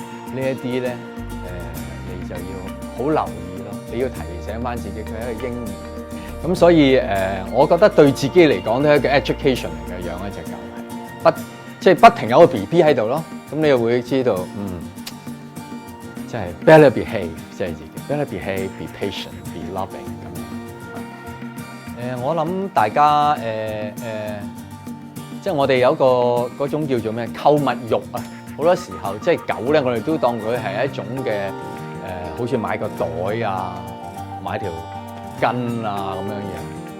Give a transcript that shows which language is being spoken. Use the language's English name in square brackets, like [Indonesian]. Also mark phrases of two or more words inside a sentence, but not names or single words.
[Cantonese] 呢一啲咧，你就要好留意咯。你要提醒翻自己，佢係一個嬰兒。咁所以我覺得對自己嚟講都係一個 education 嚟嘅，養一隻狗係即係不停有個 BB 喺度咯。咁你又會知道，即係 [English] better behave， [Cantonese] 即係自己 [English] better behave，be patient，be loving [Cantonese] 咁樣。我諗大家即係我哋有嗰種叫做咩購物慾啊，好多時候即係狗咧，我哋都當佢係一種嘅好似買個袋啊，買條巾啊咁樣樣。